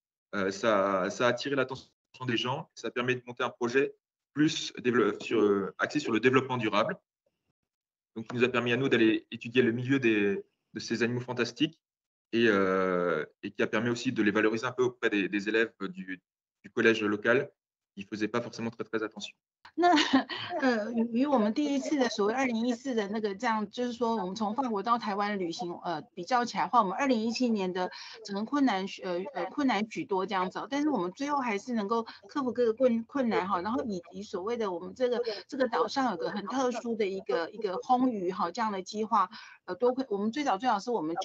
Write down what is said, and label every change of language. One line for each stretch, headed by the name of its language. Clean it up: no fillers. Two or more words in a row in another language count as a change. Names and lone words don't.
French: Ça a attiré l'attention des gens, ça permet de monter un projet plus axé sur le développement durable. Donc, il nous a permis à nous d'aller étudier le milieu de ces animaux fantastiques et qui a permis aussi de les valoriser un peu auprès des élèves du collège local ils faisaient pas forcément très attention.
Chinese: 那与我们第一次的所谓2014的那个这样，就是说我们从法国到台湾旅行，比较起来的话，我们2017年的整个困难许多这样子，但是我们最后还是能够克服各个困难哈，然后以及所谓的我们这个岛上有个很特殊的一个烘鱼哈这样的计划，多亏我们最早是我们